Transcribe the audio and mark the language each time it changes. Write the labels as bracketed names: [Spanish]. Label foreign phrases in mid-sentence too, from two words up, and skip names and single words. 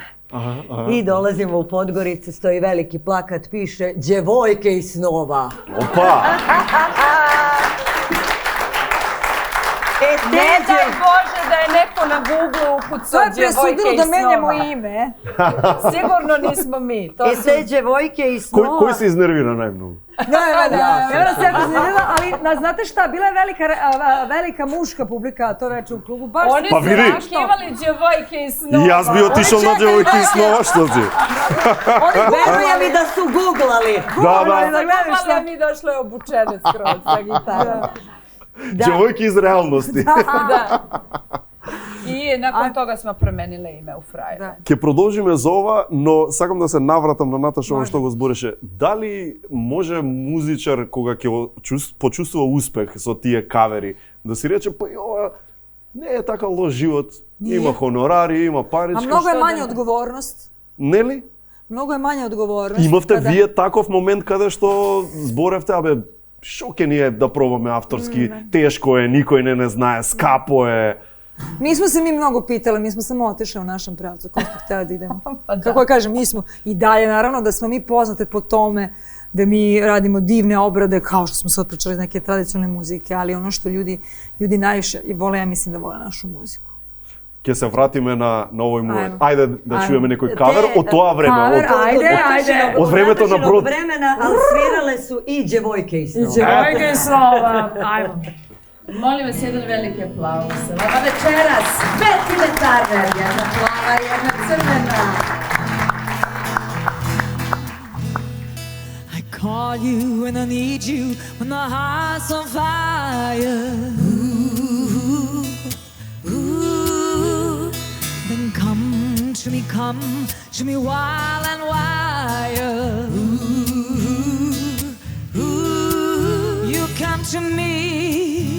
[Serbian] I dolazimo u Podgoricu, stoji veliki plakat, piše Đevojke iz snova. Opa! Ne daj Bože da je neko na Google ukucao Đevojke iz snova. To je presudilo da menjamo ime. Sigurno nismo mi. Te Đevojke iz snova... [Macedonian] Кој се изнервира најмногу? [Serbian] Ja se jako zanimljiva, ali znate šta, bila je velika muška publika to veče u klubu. Oni su zahtjevali Đevojke iz snova. I jaz bi otišao na Đevojke iz snova, što ti? Verujem i da su googlali. Da, mi došle obučene skroz sa gitarom. Đevojke iz realnosti. Da. I nakon toga smo promenile ime u Frajer. [Macedonian] Ке продолжиме за ова, но сакам да се навратам на Наташа ова што го збореше. Дали може музичар кога ќе почувствува успех со тие кавери, да си рече, па ова не е така лош живот, има хонорари, има паричка. А много е мања одговорност. Нели? Много е мања одговорност. Имавте вие таков момент каде што зборевте, шоке ни е да пробаме авторски, тешко е, никој не знае, скапо е. [Serbian] Nismo se mi mnogo pitali, mi smo samo otišli u našem pravcu, kako smo htjeli da idemo. Kako kažem, mi smo i dalje, naravno da smo mi poznate po tome da mi radimo divne obrade, kao što smo sad pričali iz neke tradicionalne muzike, ali ono što ljudi najviše vole, ja mislim da vole našu muziku. [Macedonian] Ќе се вратиме на овој момент. Ајде да чуеме некој кавер од тоа време. Ајде. Од времето на брод. [Serbian] Ali svirale su i Đevojke iz snova. Đevojke iz snova. Ajmo. Molim vas jedan veliki aplauz. Ova večeras 5 Turner, jedna plava, jedna crvena. [English] I call you when I need you, when the heart's on fire. Ooh, then come to me wild and wild. Ooh, you can come to me.